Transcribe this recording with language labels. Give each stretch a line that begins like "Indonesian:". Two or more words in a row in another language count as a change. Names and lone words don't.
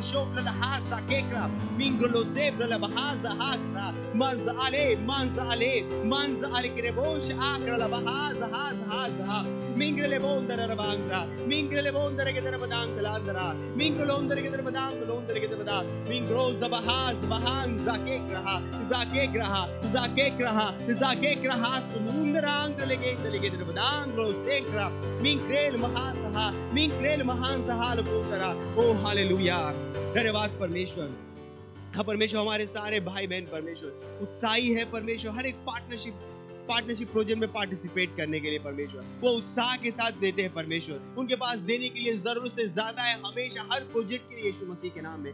Hindi: शोक ला हासा केकरा मिंग लो सेब ला बहाजा हाकरा मंज आले के बोश आकरा ला बहाजा हाजा मिंगले बोंदर रबांगरा मिंगले बोंदर के दर बदांग लांदरा मिंग लोंदर के दर बदांग लोंदर के दर बदा मिंग रोज बहाज बहान जाके ग्रहा समुंदरांग लेगे दर बदांग रो सेकरा मिंग्रेल महान सहा लपोतरा। ओ हालेलुया, धन्यवाद परमेश्वर। हाँ परमेश्वर, हमारे सारे भाई बहन परमेश्वर उत्साही है परमेश्वर, हर एक पार्टनरशिप प्रोजेक्ट में पार्टिसिपेट करने के लिए परमेश्वर वो उत्साह के साथ देते हैं परमेश्वर। उनके पास देने के लिए जरूरत से ज्यादा है हमेशा हर प्रोजेक्ट के लिए यीशु मसीह के नाम में।